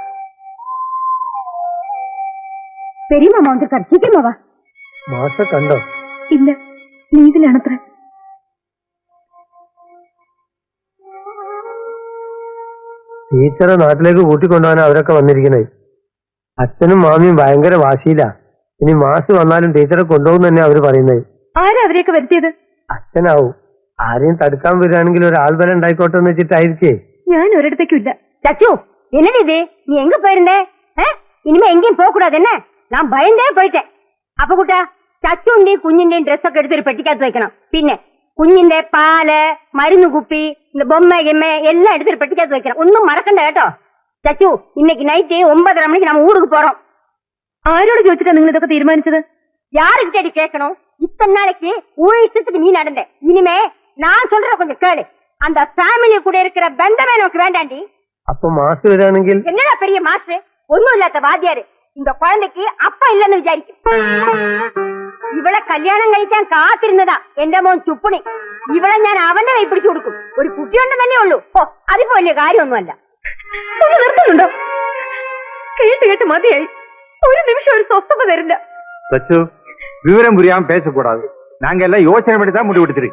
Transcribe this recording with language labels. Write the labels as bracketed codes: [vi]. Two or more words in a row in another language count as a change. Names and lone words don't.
[ta] பெரியம்மா வந்திருக்காரு, சீக்கிரமா வா. [ml] മാഷ കണ്ടോ? ഇല്ല, ലീവിലാണത്ര. ടീച്ചറെ നാട്ടിലേക്ക് കൂട്ടിക്കൊണ്ടുപോകാൻ അവരൊക്കെ വന്നിരിക്കണേ. അച്ഛനും മാമിയും ഭയങ്കര വാശിയില്ല. ഇനി മാസ് വന്നാലും ടീച്ചറെ കൊണ്ടുപോകും തന്നെ അവര് പറയുന്നത്. ആരാ അവരെയൊക്കെ വരുത്തിയത്? അച്ഛനാവും. ആരെയും തടുക്കാൻ വരികയാണെങ്കിൽ ഒരാൾ ബലം ഉണ്ടായിക്കോട്ടെ എന്ന് വെച്ചിട്ടായിരിക്കേ. ഞാൻ ഒരിടത്തേക്കും ഇല്ല. ചച്ചു, [ta] என்னது இது? நீ எங்க போயிருந்தே? இனிமே எங்கேயும் போக கூடாது என்ன? நான் பயந்தே போயிட்டேன். [ml] അപ്പൊ കുട്ടാ, ചച്ചുണ്ടിയും കുഞ്ഞിന്റെയും ഡ്രസ്സൊക്കെ എടുത്തൊരു പെട്ടിക്കകത്ത് വെക്കണം. പിന്നെ കുഞ്ഞിന്റെ പാല്, മരുന്ന് കുപ്പി, ബൊമ്മ ഗെമ്മ എല്ലാം എടുത്തൊരു പെട്ടിക്കകത്ത് വെക്കണം. ഒന്നും മറക്കണ്ട കേട്ടോ. ചച്ചു, ഇന്നേക്ക് നൈറ്റ് 9:30 മണിക്ക് [ta] நம்ம ஊருக்கு போறோம். [ml] ആരോട് ചോദിച്ചിട്ടാ നിങ്ങൾ ഇതൊക്കെ തീരുമാനിച്ചത്? [ta] யாருக்கிட்ட கேட்கணும்? இத்தனை நாளைக்கு உன் இஷ்டத்துக்கு நீ நடந்த. இனிமே நான் சொல்ற கொஞ்சம் கேளு. அந்த ஃபேமிலி கூட இருக்கிற பந்தமே நமக்கு வேண்டாண்டி. [ml] അപ്പൊ മാസ് വരാണെങ്കിൽ [ta] என்னடா பெரிய மாஸ்டர் ஒண்ணும் இல்லாத வாத்தியாரு இந்த குழந்தைக்கு அப்பா இல்லன்னு விசாரிக்கும் [ml] ഇവളെ കല്യാണം കഴിക്കാൻ കാത്തിരുന്നതാ എന്റെ മോൻ ചുപ്പണി. ഇവളെ ഞാൻ അവന്റെ കൈ പിടിച്ചു കൊടുക്കും. ഒരു കുട്ടിയുണ്ടെന്നല്ലേ ഉള്ളൂ. ഓ അതിപ്പോ വലിയ കാര്യമൊന്നുമല്ല. നിർത്തുന്നുണ്ടോ? കേട്ട് കേട്ട് മതിയായി. ഒരു നിമിഷം ഒരു സ്വസ്ഥത തരില്ല. [ta] சச்சு விவரம் புரியாம பேசக்கூடாது. நாங்க எல்லாம் யோசனை பண்ணி தான் முடிவு எடுத்திருக்கு.